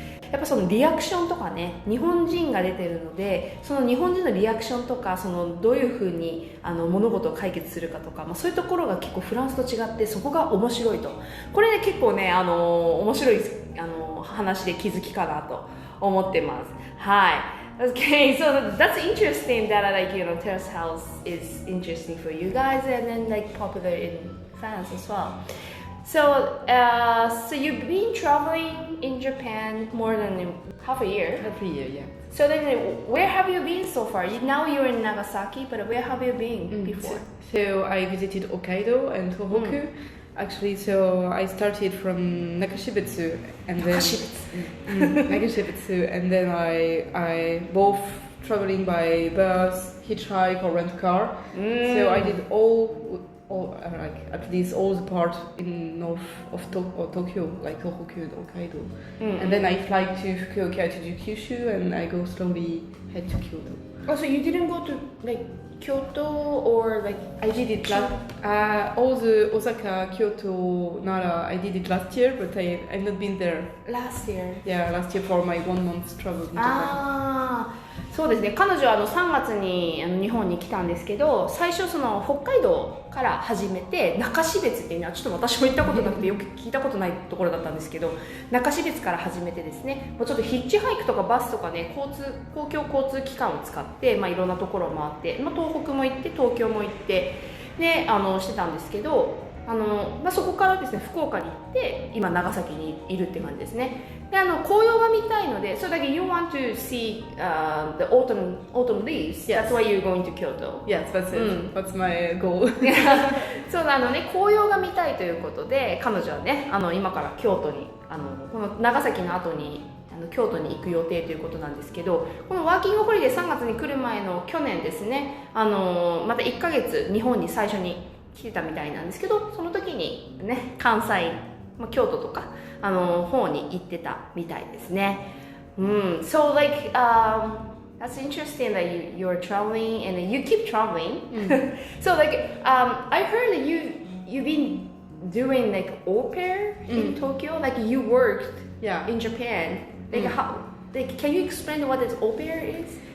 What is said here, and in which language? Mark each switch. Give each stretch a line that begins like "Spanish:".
Japanese: やっぱそのリアクションとかね、日本人が出てるので、その日本人のリアクションとか、そのどういうふうに物事を解決するかとか、そういうところが結構フランスと違って、そこが面白いと。これね結構ね面白い話で気づきかなと思ってます。はい。
English: Okay, so that's interesting that like terrace house is interesting for you guys and then like popular in France as well. So you've been traveling in Japan more than half a year? Half a year, yeah. So then where have you been so far? Now you're in Nagasaki, but where have you been before? So I visited Hokkaido and Tohoku. Actually, so I started from Nakashibetsu and then Nakashibetsu, and then I both traveling by bus, hitchhike or rent car. So I did all like at least all the part in north of Tokyo, like Tohoku and Hokkaido. And then I fly to Fukuoka to do Kyushu, and I go slowly head to Kyoto. Oh, so you didn't go to like Kyoto or like I did it all the Osaka, Kyoto, Nara. I did it last year, but I've not been there. Last year? Yeah, last year for my 1 month travel in Japan.
Japanese: そうですね、彼女は3月に日本に来たんですけど、最初その北海道から始めて、中標津っていうのはちょっと私も行ったことなくてよく聞いたことないところだったんですけど、中標津から始めてですね、もうちょっとヒッチハイクとかバスとかね、公共交通機関を使って、いろんなところを回って、東北も行って東京も行ってでしてたんですけど、そこからですね福岡に行って今長崎にいるって感じですね。で紅葉が見たいので、
English: so like you want to see the autumn leaves. That's why you're going to Kyoto. Yes, that's it. That's my goal.
Japanese: そう紅葉が見たいということで、彼女はね今から京都にこの長崎の後に京都に行く予定ということなんですけど、このワーキングホリデー3月に来る前の去年ですね、また1ヶ月日本に最初に来てたみたいなんですけど、その時にね関西、京都とか方に行ってたみたいですね。
English: So like that's interesting that you're traveling and you keep traveling. So like I heard that you've been doing like au pair in Tokyo, like you worked in Japan. Like how? Like can you explain what this au pair is?